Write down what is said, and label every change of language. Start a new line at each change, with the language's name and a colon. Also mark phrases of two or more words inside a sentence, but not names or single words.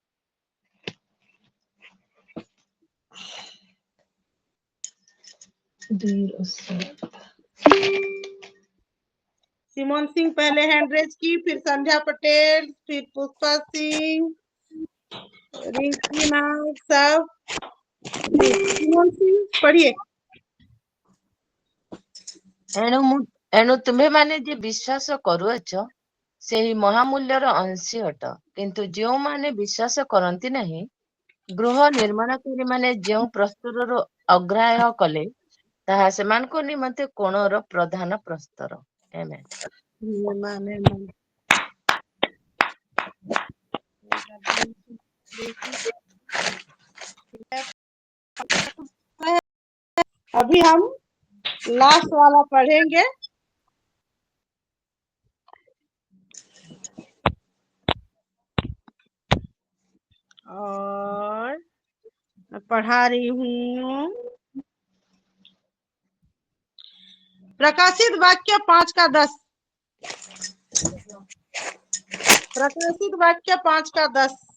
Hindi: सिमोन सिंह पहले
English: hand raise
Hindi: की, फिर संध्या पटेल, फिर पुष्पा सिंह, रिंकी नाग, सब। सिमोन सिंह पढ़िए।
Odia: ଏଣୁ ତୁମ୍ଭେ ମାନେ ଯେ ବିଶ୍ୱାସ କରୁଅଛ ସେହି ମହାମୂଲ୍ୟର ଅଂଶୀ ଅଟ, କିନ୍ତୁ ଯେଉଁମାନେ ବିଶ୍ୱାସ କରନ୍ତି ନାହିଁ, ଗୃହ ନିର୍ମାଣକାରୀ ମାନେ ଯେଉଁ ପ୍ରସ୍ତରର ଅଗ୍ରାହ୍ୟ କଲେ, ତାହା ସେମାନଙ୍କ ନିମନ୍ତେ କୋଣର ପ୍ରଧାନ ପ୍ରସ୍ତର। ଆମେନ୍।
Hindi: अभी हम लास्ट वाला पढ़ेंगे। और मैं पढ़ा रही हूँ प्रकाशित वाक्य 5 का 10, प्रकाशित वाक्य 5 का 10।